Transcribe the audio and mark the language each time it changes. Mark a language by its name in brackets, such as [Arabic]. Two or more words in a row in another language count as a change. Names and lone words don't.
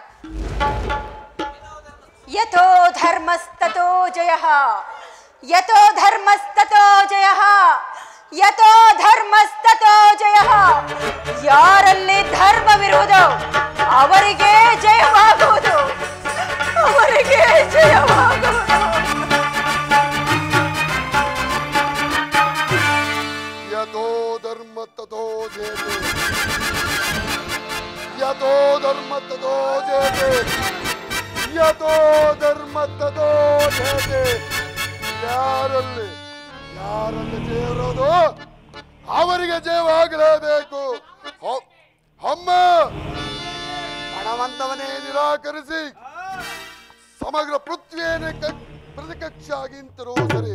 [Sanskrit] ಯಥೋ ಧರ್ಮಸ್ತತೋ ಜಯಃ, ಯಥೋ ಧರ್ಮಸ್ತತೋ ಜಯಃ, ಯಥೋ ಧರ್ಮಸ್ತತೋ ಜಯಃ. [Kannada] ಯಾರಲ್ಲಿ ಧರ್ಮವಿರುವುದು ಅವರಿಗೆ ಜಯವಾಗುವುದು, ಅವರಿಗೆ ಜಯವಾಗುವುದು. [Sanskrit] ಯಥೋ ಧರ್ಮ ತಥೋ ಜಯತೆ, ಯಥೋ ಧರ್ಮ ತಥೋ ಜಯತೆ, ಯಥೋ ಧರ್ಮ ತಥೋ ಜಯತೆ. [Kannada] ಯಾರಲ್ಲಿ ಜಯವಿರೋದು ಅವರಿಗೆ ಜಯವಾಗಲೇಬೇಕು. ಅಮ್ಮ, ಹಣವಂತವನ್ನೇ ನಿರಾಕರಿಸಿ ಸಮಗ್ರ ಪೃಥ್ವಿಯನ್ನೇ ಪ್ರತಿಕಕ್ಷಾಗಿ ನಿಂತರೂ ಸರಿ.